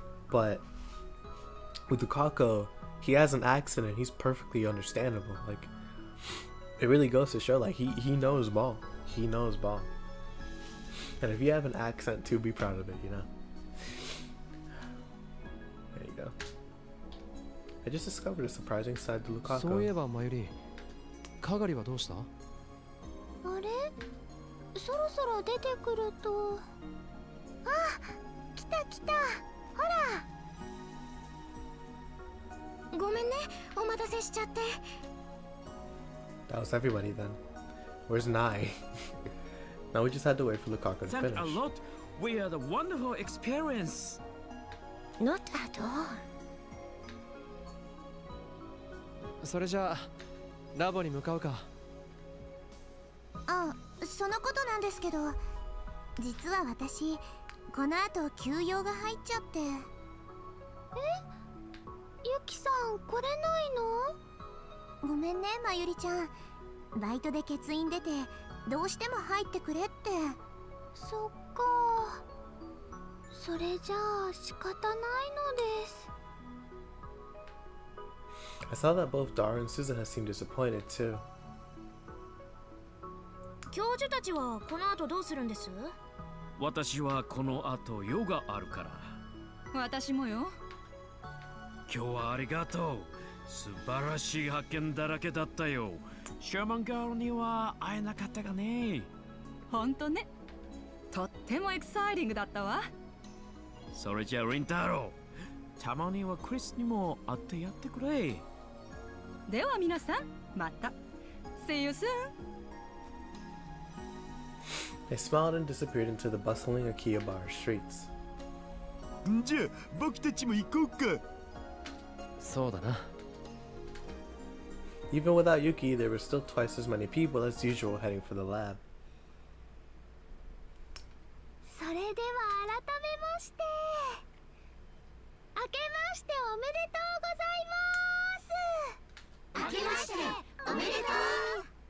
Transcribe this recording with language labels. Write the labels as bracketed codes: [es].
[en] But with Lukaku, he has an accent and he's perfectly understandable. Like it really goes to show like he knows ball. He knows ball. And if you have an accent too, be proud of it, you know. There you go. I just discovered a surprising side to Lukaku. [ja] そういえばマユリ、カガリはどうした？あれそろそろ出てくると。あ、来た来た。ほら。ごめんね、お待たせしちゃって。 [en] That was everybody then. Where's Nai? Now we just had to wait for Lukaku to Thank finish. a lot. We had a wonderful experience. Not at all. [ja] それじゃあラボに向かうか。あ、そのことなんですけど、実は私この後休養が入っちゃって。ゆきさん来れないの？ごめんね、まゆりちゃん。バイトで欠員出てどうしても入ってくれって。そっか。それじゃあ仕方ないのです。 [en] I saw that both Dara and Suzuha seemed disappointed too. [ja] 教授たちはこの後どうするんです？私はこの後ヨガあるから。私もよ。今日はありがとう。素晴らしい発見だらけだったよ。シャーマンガールには会えなかったがね。ほんとね。とってもエキサイティングだったわ。それじゃあリンタロウ、たまにはクリスにも会ってやってくれ。では皆さん、また。 [en] See you soon! They smiled and disappeared into the bustling Akihabara streets. [ja] じゃあ僕たちも行こうか。そうだな。 [en] Even without Yuki, there were still twice as many people as usual heading for the lab. [ja] それでは改めまして明けましておめでとうございます。明けましておめでとう。